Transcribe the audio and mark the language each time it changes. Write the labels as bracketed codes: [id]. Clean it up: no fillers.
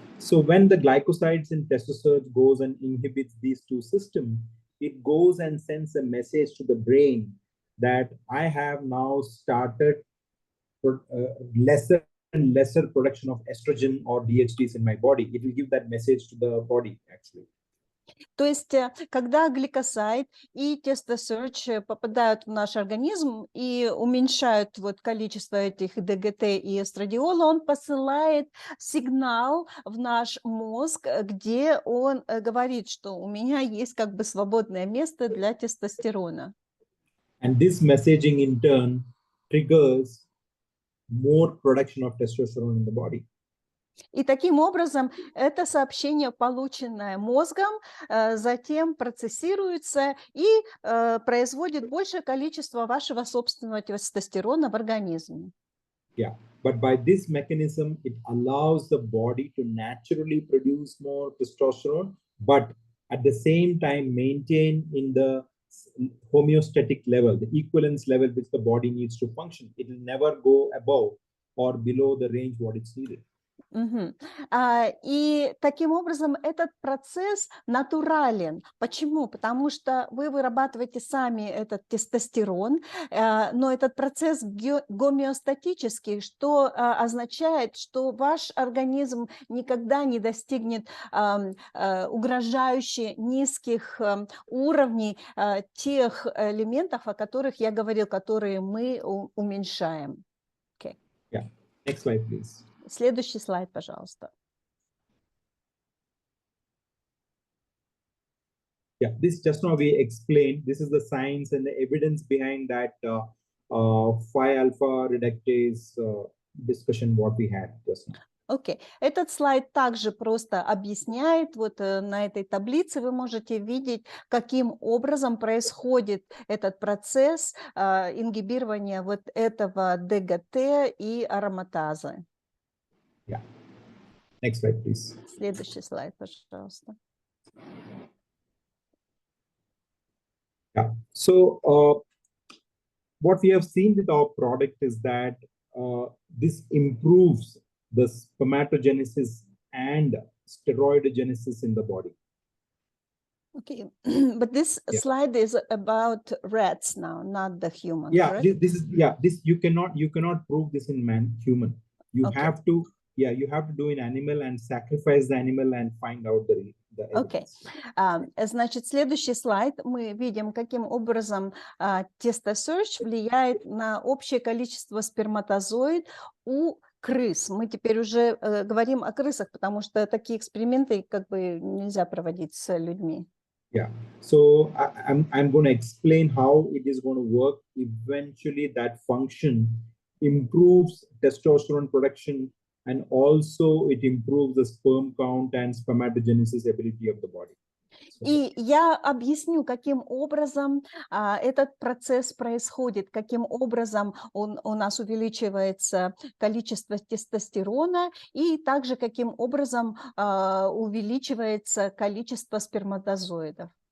[en] So when the glycosides in TestoSurge goes and inhibits these two systems, it goes and sends a message to the brain that I have now started lesser and lesser production of estrogen or DHTs in my body. It will give that message to the body actually. [ru] То есть, когда гликосайд и TestoSurge попадают в наш организм и уменьшают вот количество этих ДГТ и эстрадиола, он посылает сигнал в наш мозг, где он говорит, что у меня есть как бы свободное место для тестостерона. [en] And this messaging in turn triggers more production of testosterone in the body. [ru] И таким образом это сообщение, полученное мозгом, затем процессируется и производит большее количество вашего собственного тестостерона в организме. [en] Yeah, but by this mechanism, it allows the body to naturally produce more testosterone, but at the same time maintain in the homeostatic level, the equivalence level which the body needs to function. It will never go above or below the range what it's needed. [ru] И таким образом этот процесс натурален. Почему? Потому что вы вырабатываете сами этот тестостерон, но этот процесс гомеостатический, что означает, что ваш организм никогда не достигнет угрожающе низких уровней тех элементов, о которых я говорил, которые мы уменьшаем. [en] Okay. Yeah. Next slide, please. [ru] Следующий слайд, пожалуйста. [en] Yeah, this just now we explained. This is the science and the evidence behind that 5-alpha reductase discussion what we had just now. [ru] Окей. Этот слайд также просто объясняет, вот на этой таблице вы можете видеть, каким образом происходит этот процесс ингибирования вот этого ДГТ и ароматазы. [en] Yeah. Next slide, please. [ru] Следующий слайд, пожалуйста. [en] Yeah. So what we have seen with our product is that this improves the spermatogenesis and steroidogenesis in the body. Okay, but this slide is about rats now, not the human. Yeah, correct? this you cannot prove this in human. You have to do in animal and sacrifice the animal and find out the [ru] Окей. Значит, следующий слайд мы видим, каким образом TestoSurge влияет на общее количество сперматозоид у крыс. Мы теперь уже говорим о крысах, потому что такие эксперименты как бы нельзя проводить с людьми. [en] Yeah, so I'm going to explain how it is going to work. Eventually, that function improves testosterone production, and also it improves the sperm count and spermatogenesis ability of the body. [ru] И я объясню, каким образом этот процесс происходит, каким образом у нас увеличивается количество тестостерона и также каким образом увеличивается количество сперматозоидов.